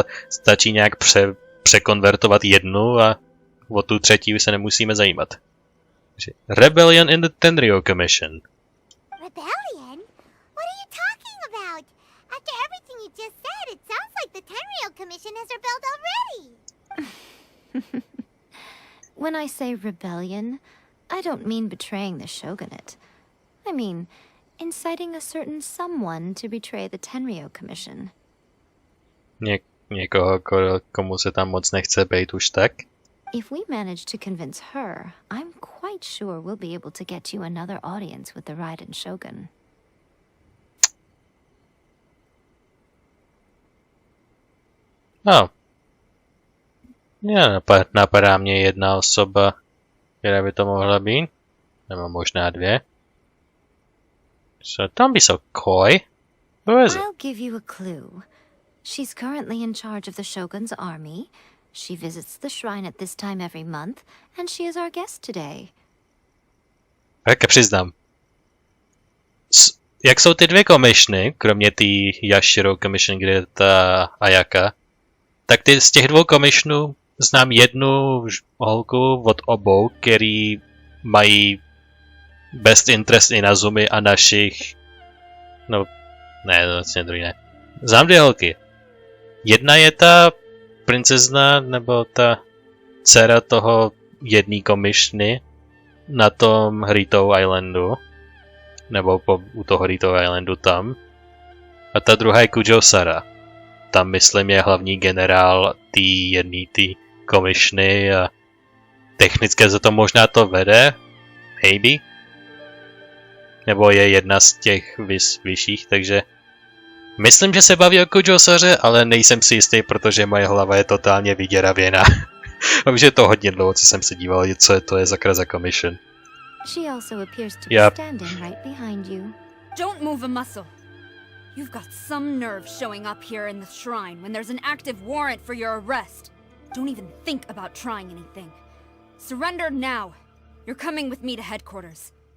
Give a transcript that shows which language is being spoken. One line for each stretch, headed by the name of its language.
Czech: Stačí nějak překonvertovat jednu a o tu třetí se nemusíme zajímat.
English: Rebellion in the Tenryou Commission. Rebellion? What are you talking about? After everything you just said, it sounds like the Tenryou Commission has rebelled already. When I say rebellion, I don't mean betraying the shogunate. I mean inciting a certain someone to betray the Tenryou Commission.
Czech: Někoho, komu se tam moc nechce bejt už tak?
English: If we manage to convince her, I'm quite sure we'll be able to get you another audience with the Raiden Shogun.
Czech: No. Napadá mě jedna osoba, která by to mohla být. Nebo možná dvě.
English: So don't be so coy. Who is it? I'll give you a clue. She's currently in charge of the Shogun's army. She visits the shrine at this time every month, and she is our guest today.
Czech: Tak přiznám. Jak jsou ty dvě komishny, kromě té Yashiro commission, kde je ta Ayaka, tak z těch dvou komishnů znám jednu holku od obou, který mají
English: best interest
Czech: Inazumy a našich... No, ne, vlastně druhý ne. Znám dvě holky. Jedna je ta princezna, nebo ta dcera toho jedný komishny na tom Hritou Islandu. Nebo u toho Hritou Islandu tam. A ta druhá je Kujo Sara. Tam, myslím, je hlavní generál té komishny a technicky za to možná to vede.
English: Maybe.
Czech: Nebo je jedna z těch vyšších, takže myslím, že se baví o Kujo Saře, ale nejsem si jistý, protože moje hlava je totálně vyděravěná. A už je to hodně dlouho, co jsem se díval, co to je za commission.
English: She also appears to Yep. be standing right behind you. Don't move a muscle. You've got some nerve showing up here in the shrine when there's an active warrant for your arrest. Don't even think about trying anything. Surrender now. You're coming with me to headquarters.